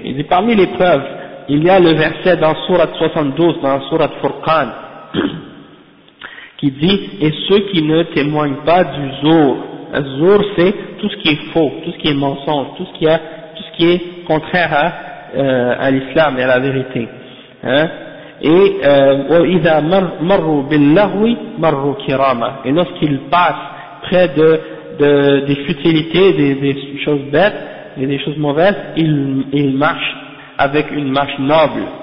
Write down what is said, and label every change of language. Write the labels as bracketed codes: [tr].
[fr] Il dit parmi les preuves, il y a le verset dans Sourate 72, dans Sourate Furqan, qui dit « Et ceux qui ne témoignent pas du zour, zour c'est tout ce qui est faux, tout ce qui est mensonge, tout ce qui est contraire à l'islam et à la vérité. [ar] Hein? » Et وَإِذَا مَرُّوا بِاللَّغْوِ مَرُّوا كِرَامًا. [fr] Et lorsqu'ils passent près des futilités, des choses bêtes et des choses mauvaises, ils marchent avec une marche noble.